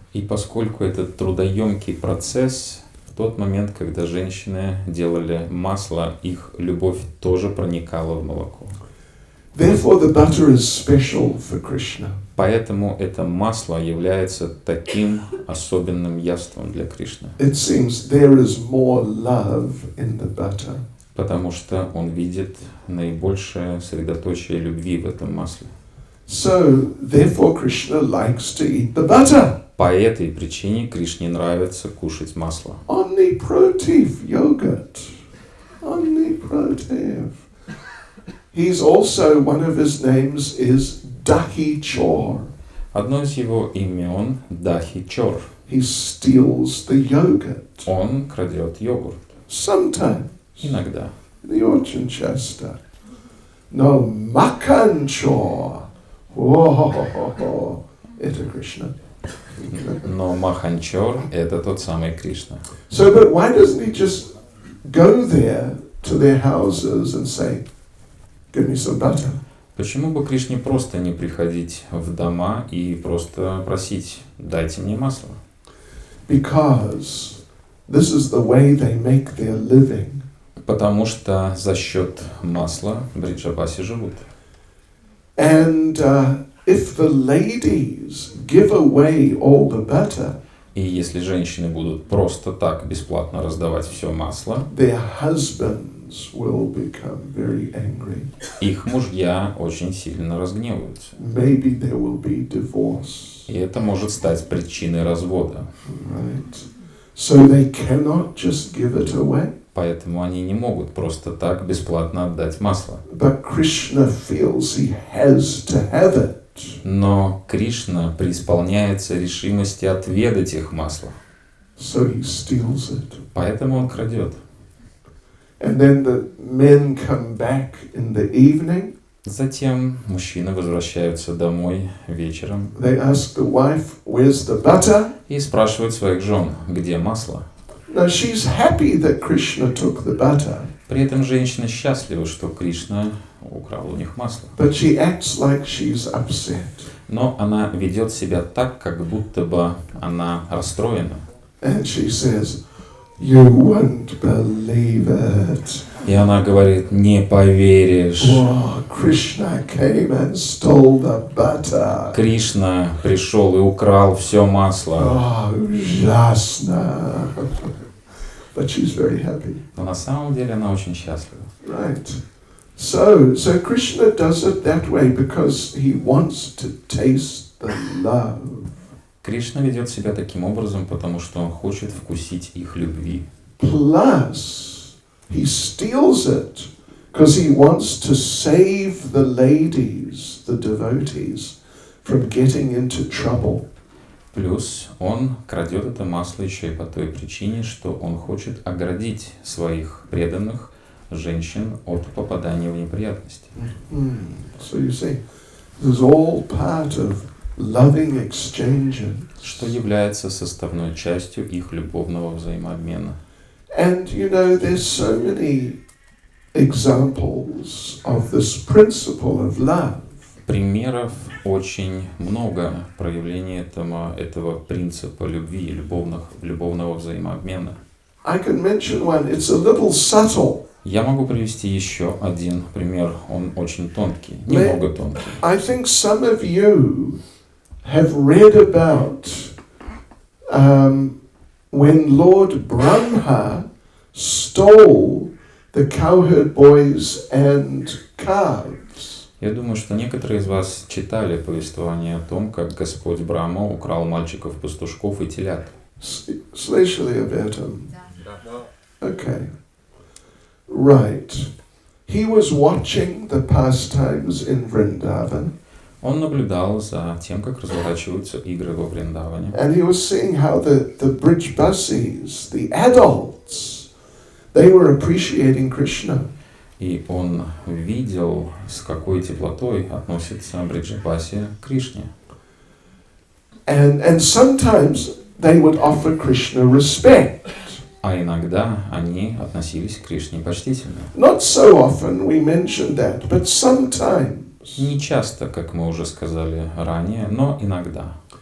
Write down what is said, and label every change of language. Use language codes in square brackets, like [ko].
[ru] И поскольку это трудоемкий процесс, в тот момент, когда женщины делали масло, их любовь тоже проникала в молоко. [en] Therefore, the butter is special for Krishna. [ru] Поэтому это масло является таким особенным яством для Кришны. [en] It seems there is more love in the butter. [ru] Потому что он видит наибольшее средоточие любви в этом масле. [en] So, therefore, Krishna likes to eat the butter. [ru] По этой причине Кришне нравится кушать масло. [en] Omniprotive yogurt. Omniprotive. He's also, one of his names is Dahi Chor. [ru] Одно из его имен Дахи Чор. [en] He steals the yogurt. [ru] Он крадет йогурт. [en] Sometimes. [ru] Иногда. Не очень часто. Но Makan Chor. О-хо-хо-хо. Это Кришна. Но Маханчор — это тот самый Кришна. [en] So, but why doesn't he just go there to their houses and say, give me some butter? [ru] Почему бы Кришне просто не приходить в дома и просто просить: дайте мне масло? [en] Because this is the way they make their living. [ru] Потому что за счет масла бриджапаси живут. [en] And if the ladies give away all the butter, [ru] И если женщины будут просто так бесплатно раздавать все масло, [en] their husbands will become very angry. [ru] их мужья очень сильно разгневаются. [en] Maybe there will be divorce. [ru] И это может стать причиной развода. [en] Right? So they cannot just give it away. [ru] Поэтому они не могут просто так бесплатно отдать масло. [en] But Krishna feels he has to have it. [ru] Но Кришна преисполняется решимости отведать их масло. [en] So he steals it. [ru] Поэтому он крадет. [en] And then the men come back in the evening. [ru] Затем мужчины возвращаются домой вечером [en] They ask the wife, where's the butter? [ru] и спрашивают своих жен, где масло. [en] Now she's happy that Krishna took the butter, [ru] При этом женщина счастлива, что Кришна украл у них масло. [en] but she acts like she's upset. [ru] Но она ведет себя так, как будто бы она расстроена. [en] And she says, you won't believe it. [ru] И она говорит: не поверишь, [en] Oh, Krishna came and stole the butter. [ru] Кришна пришел и украл все масло. [en] Oh, [ru] ужасно. [en] But she's very happy. [ru] Но на самом деле она очень счастлива. [en] Right. So Krishna does it that way because he wants to taste the love. [ru] Кришна ведет себя таким образом, потому что он хочет вкусить их любви. [en] Plus, he steals it because he wants to save the ladies, the devotees, from getting into trouble. [ru] Плюс он крадет это масло еще и по той причине, что он хочет оградить своих преданных женщин от попадания в неприятности. [en] So you see, this is all part of loving exchanges. [ru] Что является составной частью их любовного взаимообмена. [en] And you know, there's so many examples of this principle of love. [ru] Примеров очень много проявления этого принципа любви, любовного взаимообмена. [en] I can mention one. It's a little subtle. [ru] Я могу привести еще один пример. Он очень тонкий, немного тонкий. [en] I think some of you have read about when Lord Brahma stole the cowherd boys and calves. [ru] Я думаю, что некоторые из вас читали повествование о том, как Господь Брахма украл мальчиков-пастушков и телят. Слышали об этом? [en] Okay. Right. He was watching the pastimes in Vrindavan. [ru] Он наблюдал за тем, как разворачиваются игры во Вриндаване. [en] And he was seeing how the Brijbasis, the adults, they were appreciating Krishna. [ru] И он видел, с какой теплотой относится Бриджапаси к Кришне. [en] And sometimes they would offer Krishna respect. [ru] А иногда они относились к Кришне почтительно. [en] Not so often we mention that, but sometimes. [ru] Не часто, как мы уже сказали ранее, но иногда.